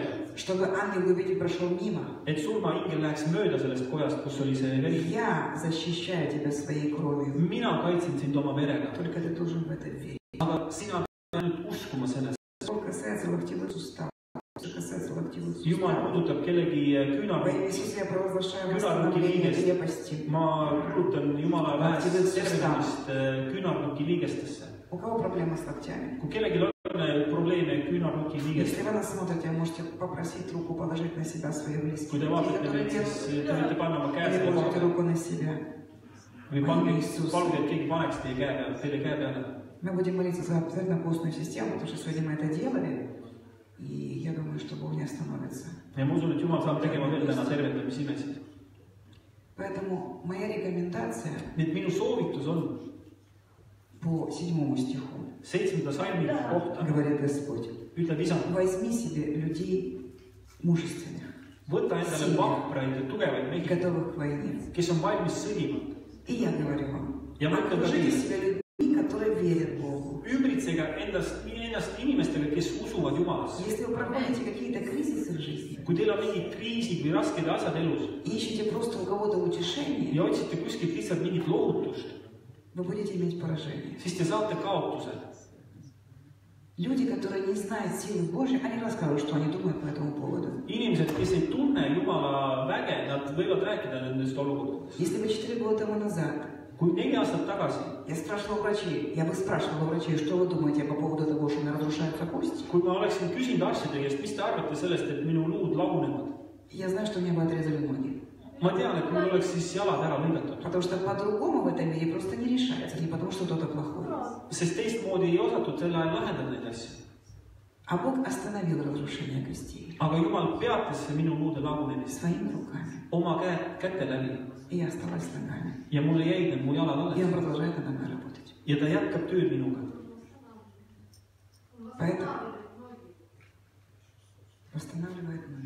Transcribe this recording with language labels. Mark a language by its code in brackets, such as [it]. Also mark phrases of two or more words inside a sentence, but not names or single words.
[ru] чтобы ангел губитель прошел мимо. [et] Et surmaingel läheks mööda sellest kojast, kus oli see veri. [ru] Я защищаю тебя своей кровью. [et] Mina kaitsen sind oma verega. [ru] Только ты должен в это верить. [et] Aga sina pead ainult uskuma sellest. [ru] Что касается локтевых суставов, что касается локтевых [et] Jumal [ru] суставов. [et] puudutab kellegi [ru] Во [et] küünarnukki. [ru] имя Иисуса я провозглашаю [et] Küünarnuki [ru] восстановление [et] liigest. [ru] крепости. [et] Ma kuulutan Jumala vähest tervenemist küünarnuki liigestesse. [ru] У кого проблема с локтями? [et] Kui kellelgi on probleeme küünarnuki [ru] Если [et] liigestesse, [ru] вы нас смотрите, можете попросить руку положить на себя своих близких. [et] kui te [ru] Те, [et] vaatate [ru] которые [et] meid, siis [ru] делают, [et] te võite panna oma käe [ru] или [et] selle [ru] положите [et] koha [ru] руку на себя. [et] või palge, et keegi paneks teie käe peale, teile käe peale. [ru] Мы будем молиться за обязательно постную систему, потому что сегодня мы это делали. И я думаю, что Бог не остановится. [et] Ja ma usun, et Jumal saab tegema veel täna tervendamisimesid. [ru] Поэтому моя рекомендация [et] Nii et minu soovitus on [ru] по 7 стиху, [et] 7. salmi kohta, [ru] говорит Господь. [et] ütleb Isa, [ru] Возьми себе людей мужественных, [et] võta endale vahpraid ja tugevaid mehi, [ru] готовых к войне. [et] kes on valmis sõdima. [ru] И я говорю вам, [et] Ja ma ütlen ka [ru] окружите [et] teile, [ru] себя людьми, которые верят Богу. [et] ümbritsege ennast inimestega, kes usuvad Jumalasse. [ru] Если вы проходите какие-то кризисы в жизни, [et] Kui teil on mingid kriisid või rasked asjad elus [ru] ищете просто у кого-то утешение, [et] ja otsite kuskilt lihtsalt mingit lohutust, [ru] вы будете иметь поражение. [et] siis te saate kaotuse. [ru] Люди, которые не знают силы Божьей, они расскажут, что они думают по этому поводу. [et] Inimesed, kes ei tunne Jumala väge, nad võivad rääkida nendest olukordadest. [ru] Если бы 4 года тому назад [et] Kui 4 aastat tagasi, [ru] я спрашивала врачей, я бы спрашивала врачей, что вы думаете по поводу того, что у меня разрушаются кости? [et] kui ma oleksin küsinud arstide käest, mis te arvate sellest, et minu luud lagunevad, [ru] Я знаю, что мне бы отрезали ноги. [et] ma tean, et mul oleks siis jalad ära lõigatud. [ru] Потому что по-другому в этом мире просто не решается, не потому что кто-то плохой. [et] Sest teistmoodi ei osatud sel ajal lahendada neid asju. [ru] А Бог остановил разрушение костей [et] Aga Jumal peatas minu luude lagunemist [ru] своими руками. [et] oma käte läbi [ru] И я осталась с ногами. [et] ja mulle jäid need mu jalad [ru] И Он [et] alles. [ru] продолжает надо мной работать. [et] Ja ta jätkab tööd minuga. [ru] Поэтому восстанавливает ноги.